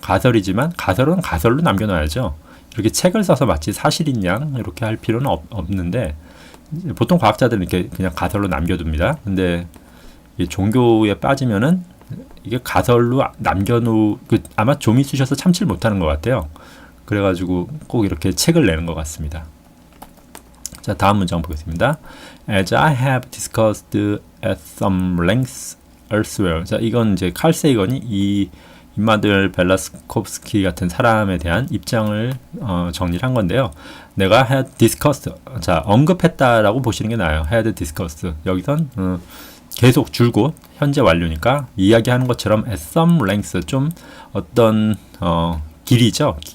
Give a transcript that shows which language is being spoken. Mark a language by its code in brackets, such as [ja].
[ko] 가설이지만 가설은 가설로 남겨놔야죠. 이렇게 책을 써서 마치 사실인 양 이렇게 할 필요는 없는데, 보통 과학자들은 이렇게 그냥 가설로 남겨둡니다. 근데 이 종교에 빠지면은 이게 가설로 아마 좀이 쑤셔서 참지를 못하는 것 같아요. 그래가지고 꼭 이렇게 책을 내는 것 같습니다. 자, 다음 문장 보겠습니다. [en] As I have discussed at some length elsewhere. [ko] 자, 이건 이제 칼 세이건이 이 임마누엘 벨라스코프스키 같은 사람에 대한 입장을 정리를 한 건데요. 내가 [en] had discussed, [ko] 자, 언급했다라고 보시는 게 나아요. [en] had discussed. [ko] 여기선 계속 줄곧 현재 완료니까 이야기하는 것처럼 [en] at some length, [ko] 좀 어떤 길이죠.